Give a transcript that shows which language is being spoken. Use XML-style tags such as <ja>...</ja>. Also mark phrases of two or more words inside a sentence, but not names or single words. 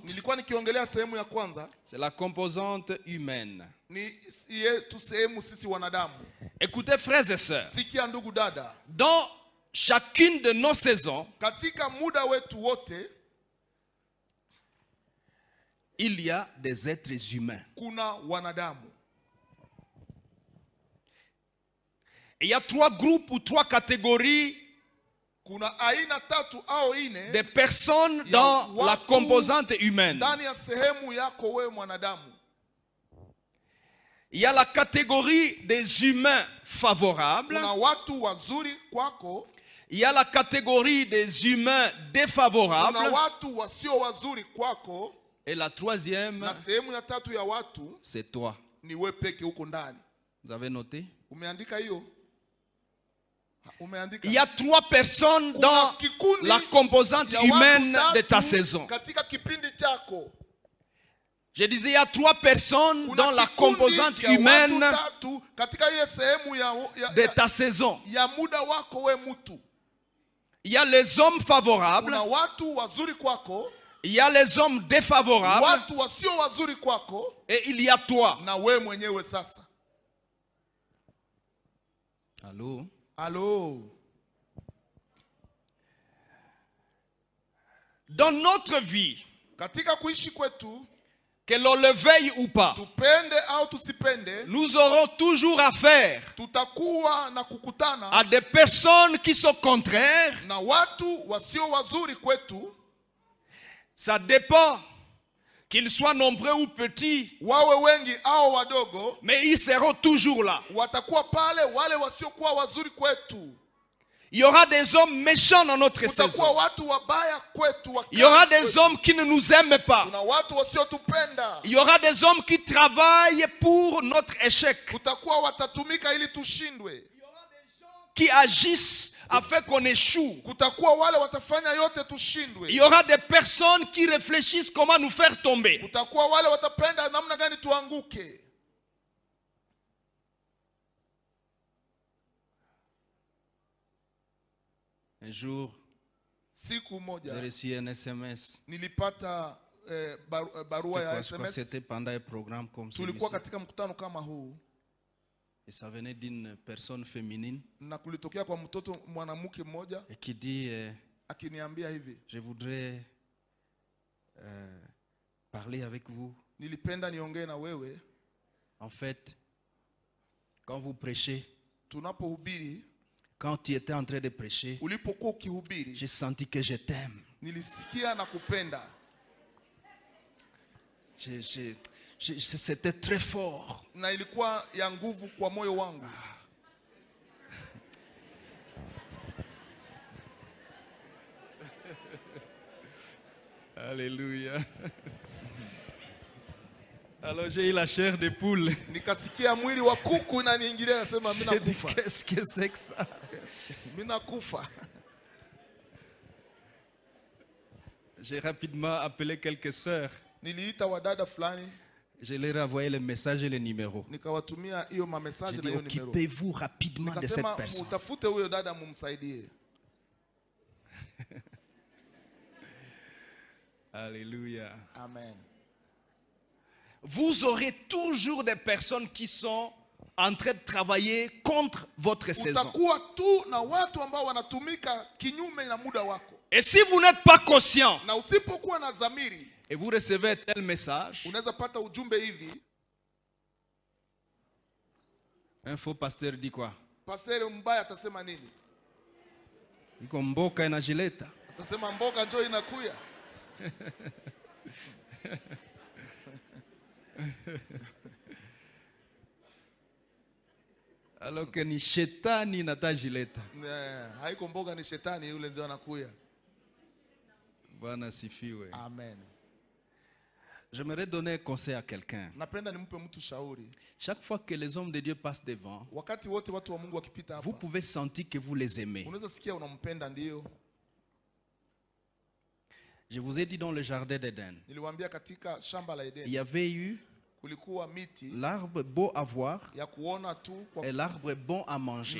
<sw>Nilikuwa nikiongelea sehemu ya kwanza</sw> <fr>c'est la composante humaine.</fr> <sw>ni yetu sehemu sisi wanadamu.</sw> <fr>Écoutez frères et sœurs,</fr> <sw>Sikia ndugu dada,</sw> <fr>dans chacune de nos saisons,</fr> <sw>katika muda wetu wote</sw> <fr>il y a des êtres humains.</fr> <sw>kuna wanadamu.</sw> <fr>Et il y a 3 groupes ou 3 catégories</fr> <sw>Kuna aina tatu au ine</sw> <fr>de personnes dans la composante humaine.</fr> <sw>ndani ya sehemu yako wewe mwanadamu.</sw> <fr>Il y a la catégorie des humains favorables.</fr> <sw>Kuna watu wazuri kwako,</sw> <fr>Il y a la catégorie des humains défavorables.</fr> <sw>kuna watu wasio wazuri kwako,</sw> <fr>Et la troisième,</fr> <sw>na sehemu ya tatu ya watu</sw> <fr>c'est toi.</fr> <sw>ni wewe peke huko ndani.</sw> <fr>Vous avez noté?</fr> <sw>Umeandika hiyo? Umeandika?</sw> <fr>Il y a 3 personnes</fr> <sw>Kuna</sw> <fr>dans</fr> <sw>kikundi</sw> <fr>la composante</fr> <sw>ya watu</sw> <fr>humaine</fr> <sw>tatu</sw> <fr>de ta saison.</fr> <sw>katika kipindi chako.</sw> <fr>Je disais, il y a 3 personnes</fr> <sw>Kuna</sw> <fr>dans la</fr> <sw>kikundi</sw> <fr>composante</fr> <sw>ya watu</sw> <fr>humaine</fr> <sw>tatu katika ile sehemu</sw> <fr>de ta saison.</fr> <sw>ya muda wako we mtu.</sw> <fr>Il y a les hommes favorables,</fr> <sw>Kuna watu wazuri kwako,</sw> <fr>il y a les hommes défavorables,</fr> <sw>watu wasio wazuri kwako,</sw> <fr>et il y a toi.</fr> <sw>na we mwenyewe sasa.</sw> <fr>Allô? Allô? Dans notre vie,</fr> <sw>Katika kuishi kwetu</sw> <fr>que l'on le veuille ou pas,</fr> <sw>tupende au tusipende,</sw> <fr>nous aurons toujours affaire</fr> <sw>tutakuwa na kukutana</sw> <fr>à des personnes qui sont contraires.</fr> <sw>na watu wasio wazuri kwetu.</sw> <fr>Ça dépend qu'ils soient nombreux ou petits,</fr> <sw>Wawe wengi au wadogo,</sw> <fr>mais ils seront toujours là.</fr> <sw>watakuwa pale. Wale wasiokuwa wazuri kwetu,</sw> <fr>Il y aura des hommes méchants dans notre</fr> <sw>kutakuwa</sw> <fr>saison.</fr> <sw>watu wabaya kwetu.</sw> <fr>Il y aura des hommes qui ne nous aiment pas.</fr> <sw>Kuna watu wasiotupenda.</sw> <fr>Il y aura des hommes qui travaillent pour notre échec,</fr> <sw>Kutakuwa watatumika ili tushindwe.</sw> <fr>qui agissent afin qu'on échoue.</fr> <sw>Kutakuwa wale watafanya yote tushindwe.</sw> <fr>Il y aura des personnes qui réfléchissent comment nous faire tomber.</fr> <sw>Kutakuwa wale watapenda namna gani tuanguke.</sw> <fr>Un jour,</fr> <sw>Siku</sw> <fr>j'ai</fr> <sw>moja</sw> <fr>reçu un SMS.</fr> <sw>nilipata barua ya</sw> <fr>Je crois que</fr> <sw>SMS.</sw> <fr>c'était pendant un programme comme celui-ci.</fr> <sw>Tulikuwa katika mkutano kama huu</sw> <fr>Et ça venait d'une personne féminine</fr> <sw>na kulitokea kwa mtoto mwanamke mmoja</sw> <fr>et qui dit</fr> <sw>akiniambia hivi,</sw> <fr>je voudrais parler avec vous.</fr> <sw>nilipenda niongee na wewe.</sw> <fr>En fait, quand vous prêchez,</fr> <sw>Tunapohubiri,</sw> <fr>quand tu étais en train de prêcher,</fr> <sw>ulipokuwa ukihubiri,</sw> <fr>j'ai senti que je t'aime.</fr> <sw>nilisikia na kupenda.</sw> <fr>C'était très fort.</fr> <sw>Na ilikuwa ya nguvu kwa moyo wangu.</sw> <fr>Alléluia. Alors j'ai eu la chair de poule.</fr> <sw>Nikasikia mwili wa kuku inaniingilia, nasema mimi</sw> <fr>J'ai dit,</fr> <sw>nakufa.</sw> <fr>qu'est-ce que c'est que ça?</fr> <sw>Mimi nakufa.</sw> <fr>J'ai rapidement appelé quelques sœurs.</fr> <sw>Niliita wadada fulani,</sw> <fr>Je leur ai envoyé le message et le numéro.</fr> <sw>nikawatumia hiyo message</sw> <fr>J'ai</fr> <sw>na</sw> <fr>dit,</fr> <sw>hiyo numero.</sw> <fr>occupez-vous rapidement de cette</fr> <sw>Nikasema</sw> <fr>personne.</fr> <sw>mutafute huyo dada mumsaidie.</sw> <fr>Alléluia. Amen. Vous aurez toujours des personnes qui sont en train de travailler contre votre saison.</fr> <sw>Utakuwa tu na watu ambao wanatumika kinyume na muda wako.</sw> <fr>Et si vous n'êtes pas conscient</fr> <sw>Na usipokuwa na dhamiri,</sw> <fr>et vous recevez tel message,</fr> <sw>unaweza pata ujumbe hivi.</sw> <fr>un faux pasteur dit quoi?</fr> <sw>Pastor mbaya atasema nini? Iko mboka inajileta. Atasema mboga njoo inakuya.</sw> <fr>Alors que</fr> <sw>ni shetani natajileta. Haiko mboga, ni shetani yule ndio anakuya. Bwana sifiwe. Amen.</sw> <fr>J'aimerais donner un conseil à quelqu'un.</fr> <sw>Napenda nimpe mtu shauri.</sw> <fr>Chaque fois que les hommes de Dieu passent devant,</fr> <sw>Wakati wote watu wa Mungu wakipita</sw> <fr>vous</fr> <sw>hapa,</sw> <fr>pouvez sentir que vous les aimez.</fr> <sw>unaweza sikia unampenda ndio.</sw> <fr>Je vous ai dit dans le jardin d'Éden,</fr> <sw>Niliwaambia katika shamba la</sw> <fr>il</fr> <sw>Edeni</sw> <fr>y avait eu</fr> <sw>kulikuwa miti</sw> <fr>l'arbre beau à voir</fr> <sw>ya kuona tu</sw> <fr>et l'arbre bon à manger.</fr>